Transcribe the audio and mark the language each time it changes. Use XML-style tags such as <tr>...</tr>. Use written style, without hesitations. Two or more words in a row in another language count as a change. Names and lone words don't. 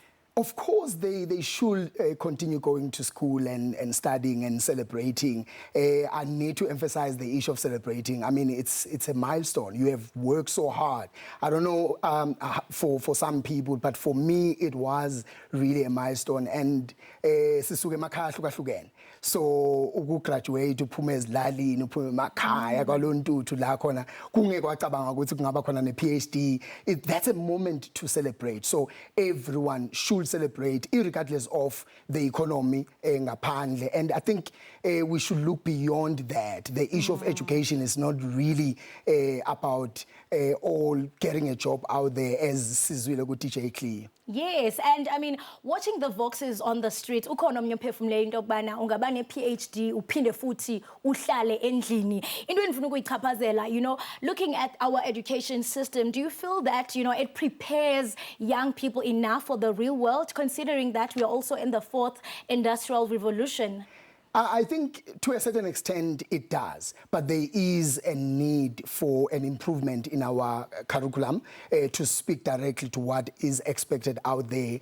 <en>Of course, they should continue going to school and studying and celebrating. I need to emphasize the issue of celebrating. I mean, it's a milestone. You have worked so hard. I don't know for some people, but for me, it was really a milestone. And so</en> <zu>ukugraduate uphume ezilalini uphume emakhaya kwalontuthu la khona kungeke wacabanga ukuthi kungaba khona ne-PhD.</zu> <en>That's a moment to celebrate. So everyone should celebrate irregardless of the economy ngaphandle. And I think we should look beyond that. The issue of education is not really about all getting a job out there, as</en> <zu>sizwile ku</zu> <en>DJ Cleo. Yes, and I mean, watching the voxes on the street,</en> <zu>ukhona omnye uphefumule into yokubana ungaba ne-PhD uphinde futhi uhlale endlini.</zu> <xh>Into endifuna ukuyichaphazela,</xh> <en>you know, looking at our education system, do you feel that, you know, it prepares young people enough for the real world, considering that we are also in the 4th industrial revolution? I think to a certain extent it does, but there is a need for an improvement in our curriculum to speak directly to what is expected out there.</en>